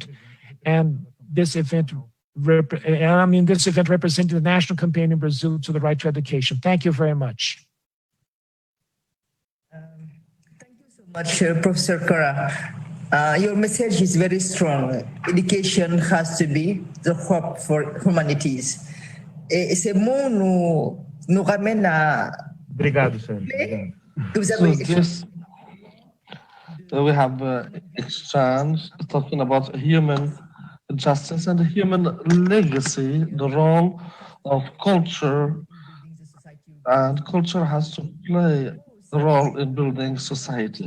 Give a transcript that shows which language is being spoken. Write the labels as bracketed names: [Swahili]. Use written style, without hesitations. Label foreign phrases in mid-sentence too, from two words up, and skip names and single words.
[English] And this event, representing the national campaign in Brazil to the right to education. Thank you very much. Thank you so much, Professor Cora. Your message is very strong. Education has to be the hope for humanities. [French] Et ces mots nous ramènent à... [Portuguese] Obrigado, senhor. [English] We have exchange talking about human justice and human legacy, the role of culture, and culture has to play a role in building society.